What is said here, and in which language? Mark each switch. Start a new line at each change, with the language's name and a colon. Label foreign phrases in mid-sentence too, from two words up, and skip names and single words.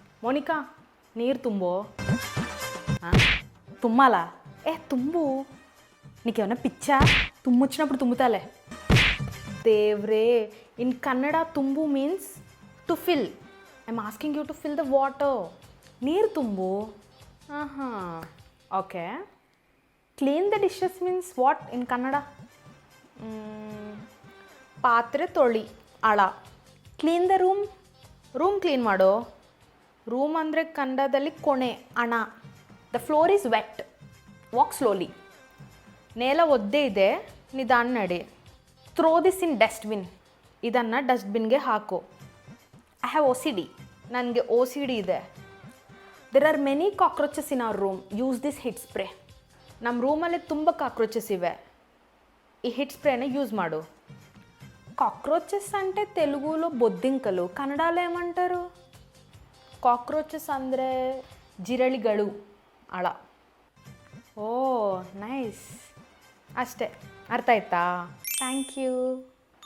Kannada: ಮೋನಿಕಾ ನೀರು ತುಂಬೋ.
Telugu: ಹಾಂ తుమ్మాలా తుంబు నీకేమన్నా పిచ్చా తుమ్ము వచ్చినప్పుడు తుమ్ముతాలే.
English: Devre in Kannada tumbu means to fill. I'm asking you to fill the water.
Kannada: ನೀರು ತುಂಬು.
Telugu: ఆహా ఓకే.
English: Clean the dishes means what in Kannada?
Kannada: ಪಾತ್ರೆ ತೊಳಿ ಅಳ.
English: Clean the room. room clean
Kannada: ಮಾಡೋ. ರೂಮ್ ಅಂದರೆ ಕನ್ನಡದಲ್ಲಿ ಕೊಣೆ ಅಣ.
English: The floor is wet. Walk slowly.
Kannada: ನೇಲ ಒದ್ದೆ ಇದೆ, ನಿಧಾನ ನಡಿ.
English: Throw this in dustbin.
Kannada: ಇದನ್ನು ಡಸ್ಟ್ಬಿನ್ಗೆ ಹಾಕು.
English: I have OCD.
Kannada: ನನಗೆ ಒ ಸಿ ಡಿ ಇದೆ.
English: There are many cockroaches in our room. Use this Hit spray.
Kannada: ನಮ್ಮ ರೂಮಲ್ಲಿ ತುಂಬ ಕಾಕ್ರೋಚಸ್ ಇವೆ. ಈ ಹಿಟ್ ಸ್ಪ್ರೇನ ಯೂಸ್ ಮಾಡು.
Telugu: కాక్రోచెస్ అంటే తెలుగులో బొద్దింకలు, కన్నడలో ఏమంటారు?
Kannada: కాక్రోచెస్ ಅಂದರೆ ಜಿರಳಿಗಳು ಅಳ. ಓ ನೈಸ್. ಅಷ್ಟೇ, ಅರ್ಥ ಆಯ್ತಾ?
English: Thank you.